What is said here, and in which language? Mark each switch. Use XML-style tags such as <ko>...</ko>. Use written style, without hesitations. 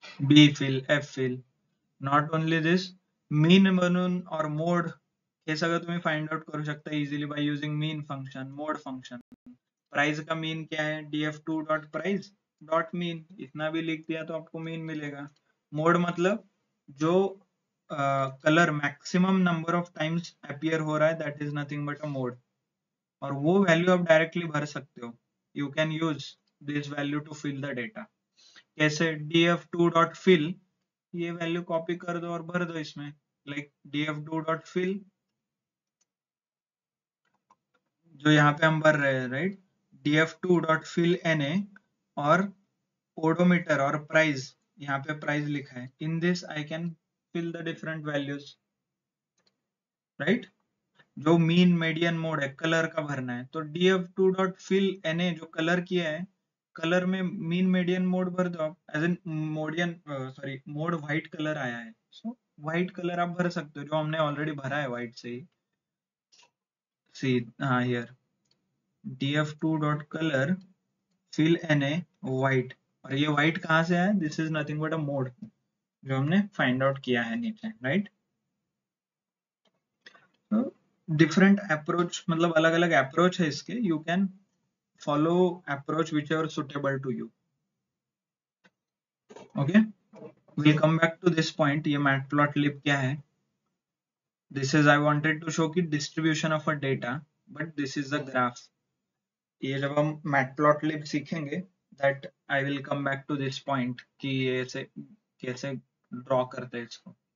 <en>B fill, F fill. Not only this, mean म्हणून और mode</en> <mr>हे सगळं तुम्ही</mr> <en>find out</en> <mr>करू शकता</mr> <en>Easily by using mean function, mode function.</en> <hi>Price का मीन क्या है? df2 dot price dot mean. इतना भी लिख दिया तो आपको मीन मिलेगा. मोड मतलब जो colour maximum number of times appear हो रहा है,</hi> <en>That is nothing but a mode.</en> <hi>और वो वैल्यू आप डायरेक्टली भर सकते हो.</hi> <en>You can use this value to fill the data. कैसे?</en> <hi>df2 डॉट फिल, ये वैल्यू कॉपी कर दो और भर दो इसमें. लाइक df2 डॉट फिल, जो यहाँ पे हम भर रहे हैं, right? df2 dot fill na और ओडोमीटर और प्राइस, यहाँ पे प्राइस लिखा है.</hi> <en>In this I can fill the different values, right?</en> <hi>जो मीन मीडियन मोड है, कलर का भरना है, तो df2 डॉट फिल na जो कलर किया है, कलर में मीन मीडियन मोड भर दो आप. As an मोडियन, sorry, mode white colour आया है, सो व्हाइट कलर आप भर सकते हो, जो हमने ऑलरेडी भरा है व्हाइट से ही.</hi> <en>See, हाँ, here df2 dot colour fill na white.</en> <hi>और ये व्हाइट कहाँ से आया?</hi> <en>this is nothing but a mode</en> <hi>जो हमने फाइंड आउट किया है नीचे,</hi> <en>Right?</en> <hi>डिफरेंट अप्रोच, मतलब अलग अलग अप्रोच है इसके.</hi> <en>You can follow approach whichever suitable to you. Okay, we'll come back to this point.</en> <hi>ये matplotlib क्या है?</hi> <en>This is, I wanted to show कि distribution of a data, but this is the graph.</en> <hi>ये जब हम matplotlib सीखेंगे,</hi> <en>that I will come back to this point</en> <hi>कि ये से कैसे draw करते हैं इसको.</hi>